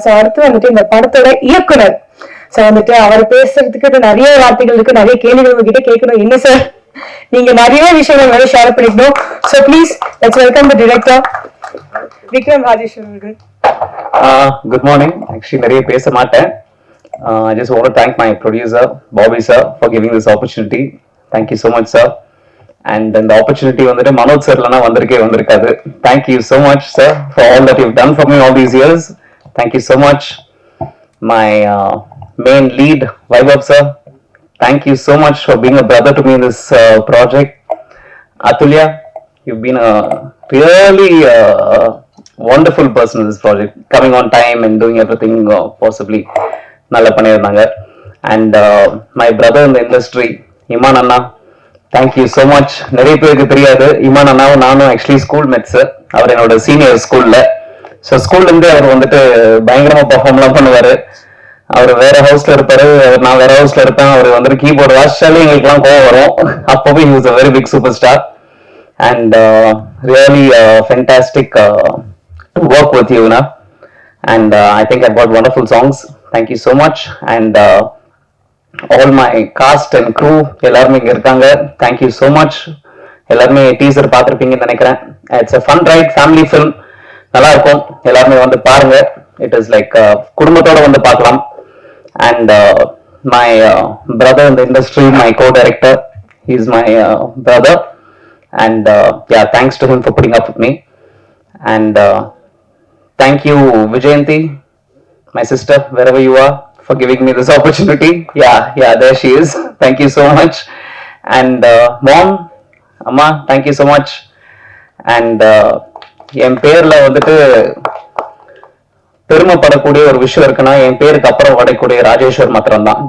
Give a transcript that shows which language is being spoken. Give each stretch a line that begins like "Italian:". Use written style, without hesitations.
Tamil: So அடுத்து வந்துட்டு இந்த படத்தோட இயக்குனர், ஸோ வந்துட்டு அவர் பேசுறதுக்கு நிறைய வார்த்தைகள் இருக்கு, நிறைய கேள்விகள் உங்ககிட்ட கேட்கணும். என்ன சார், நீங்க நிறைய விஷயங்கள் வேற ஷேர் பண்ணிக்கணும்.
English: so please let's welcome the director
Tamil: Vikram Rajeshwar அவர்கள். Good morning. ஆக்சுவலி நிறைய பேச மாட்டேன்.
English: I just want to thank my producer Bobby sir for giving this opportunity. Thank you so much sir. And the opportunity
Tamil: வந்துட்டு மனோஜ் சார்லனா வந்திருக்காது.
English: Thank you so much sir for all that you've done for me all these years. Thank you so much. My main lead Vaibhav sir, thank you so much for being a brother to me in this project. Atulya, you've been a really wonderful person in this project, coming on time and doing everything possibly
Tamil: நல்லா பண்ணியிருந்தாங்க.
English: And my brother இந்த industry Imman அண்ணா, thank you so much.
Tamil: நிறைய பேருக்கு தெரியாது, இமான் அண்ணாவும் நானும் actually school mates. அவர் என்னோட senior ஸ்கூல்ல. ஸோ ஸ்கூல்லேருந்தே அவர் வந்துட்டு பயங்கரமாக பர்ஃபார்ம்லாம் பண்ணுவார். அவர் வேற ஹவுஸ்ல இருப்பாரு, நான் வேற ஹவுஸ்ல இருப்பேன். அவர் வந்துட்டு கீபோர்டு வாசிச்சாலே எங்களுக்குலாம் கோவம் வரும்.
English: அப்பவே he was a very big superstar and really fantastic to work with you, na. And I think I got wonderful songs. Thank you so much. And all my cast and crew
Tamil: எல்லாரும் இங்க இருக்காங்க.
English: Thank you so much.
Tamil: எல்லாருமே teaser பார்த்திருப்பீங்கன்னு நினைக்கிறேன்.
English: It's a fun ride, family film.
Tamil: நல்லா இருக்கும், எல்லாருமே வந்து பாருங்க.
English: It is like
Tamil: குடும்பத்தோட வந்து பார்க்கலாம்.
English: And my brother in the industry, my co-director, he's my brother. And yeah, thanks to him for putting up with me. And thank you, Vijayanti, my sister, wherever you are, for giving me this opportunity. Yeah, there she is. Thank you so much. And mom, amma, thank you so much.
Tamil: And என் பேர்ல வந்துட்டு பெருமைப்படக்கூடிய ஒரு விஷயம் இருக்குன்னா என் பேருக்கு அப்புறம் வரக்கூடிய ராஜேஸ்வர் மாத்திரம் தான்.